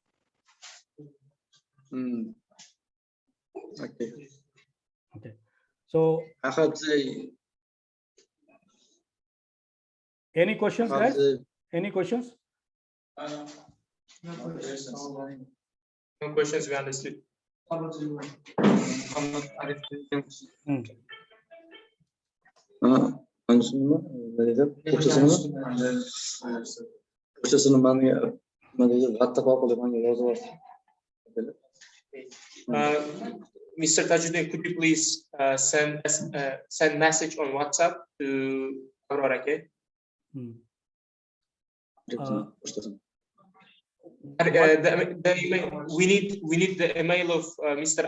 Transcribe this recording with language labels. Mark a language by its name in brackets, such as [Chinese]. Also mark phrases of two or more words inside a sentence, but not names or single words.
[English] Okay. Okay, so I have the any questions, guys? Any questions? No questions, we understood. Hmm. [Turkish] Hangisini mi? Ne dedim? Türkçesini mi? Türkçesini ben ne dedim? [Uzbek] WhatsApp orqali menga yozib yuborsin. [English] Mr. Tajuddin, could you please send message on WhatsApp to Aurora, okay? Hmm. [Uzbek] Pochtasini. [English] The email, we need the email of Mr.